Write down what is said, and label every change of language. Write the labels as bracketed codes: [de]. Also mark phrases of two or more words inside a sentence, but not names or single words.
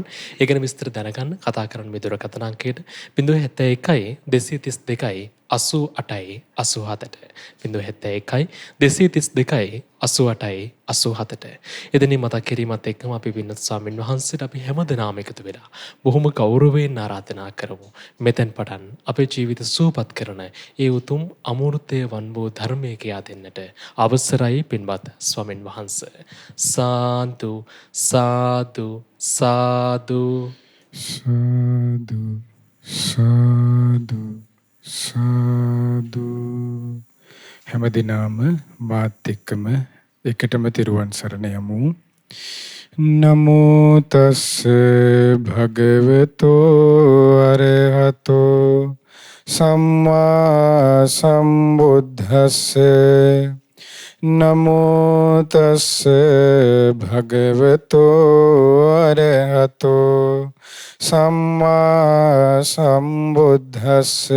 [si] ඒ ගැන විස්තර දැනගන්න කතා කරන්න මේ දුරකථන අංකයට 071 232 88 87 071 232 88 87. එදිනේ මතක් කිරීමත් එක්කම අපි වින්නත් ස්වාමීන් වහන්සේට අපි හැමදෙනාම එකතු වෙලා බොහොම ගෞරවයෙන් ආරාධනා කරමු. මෙතෙන් පටන් අපේ ජීවිත සුවපත් කරන ඒ උතුම් අමෘතය වන් වූ ධර්මයේ කියා දෙන්නට අවසරයි පින්වත් ස්වාමීන් වහන්සේ. සාදු සාදු සාදු සාදු සාදු සාදු. හැමදිනම මාත් එක්කම එකටම තිරුවන් සරණ යමු. [pi] නමෝ තස් භගවතෝ අරහතෝ සම්මා සම්බුද්දස්ස. නමෝ තස් භගවතෝ අරහතෝ සම්මා සම්බුද්දස්ස.